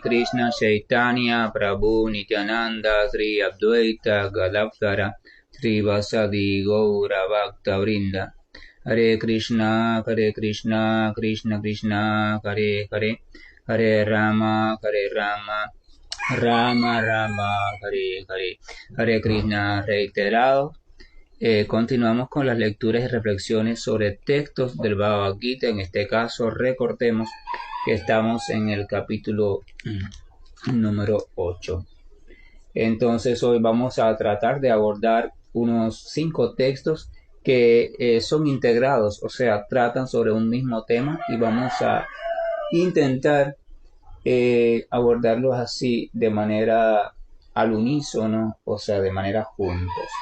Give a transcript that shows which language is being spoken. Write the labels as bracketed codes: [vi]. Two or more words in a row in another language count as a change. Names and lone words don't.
[sa] Krishna Chaitanya Prabhu Nityananda Sri Advaita Gadavkara Sri Vasadi Gaura Bhakta Vrinda Hare Krishna, Krishna Krishna, Hare Hare, Hare Rama, Rama Rama, Hare Hare, Hare Krishna reiterado. [es] Continuamos con las lecturas y reflexiones sobre textos del Bhagavad Gita. En este caso, recordemos que estamos en el capítulo número 8. Entonces, hoy vamos a tratar de abordar unos 5 textos que son integrados, o sea, tratan sobre un mismo tema y vamos a intentar abordarlos así de manera al unísono, o sea, de manera juntos.